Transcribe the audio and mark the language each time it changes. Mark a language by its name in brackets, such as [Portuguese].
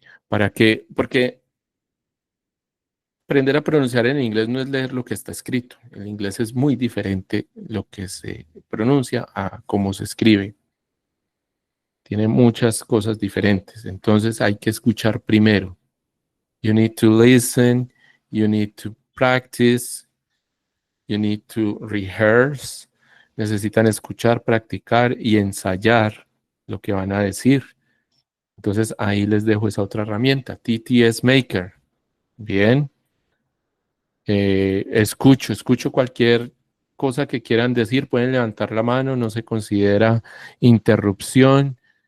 [Spanish] Porque aprender a pronunciar en inglés no es leer lo que está escrito. En inglés es muy diferente lo que se pronuncia a cómo se escribe. Tiene muchas cosas diferentes. Entonces hay que escuchar primero. [English] You need to listen, you need to practice, you need to rehearse. [Spanish] Necesitan escuchar, practicar y ensayar lo que van a decir. Entonces ahí les dejo esa otra herramienta, TTS Maker. Bien. Escucho cualquier cosa que quieran decir, pueden levantar la mano, no se considera interrupción.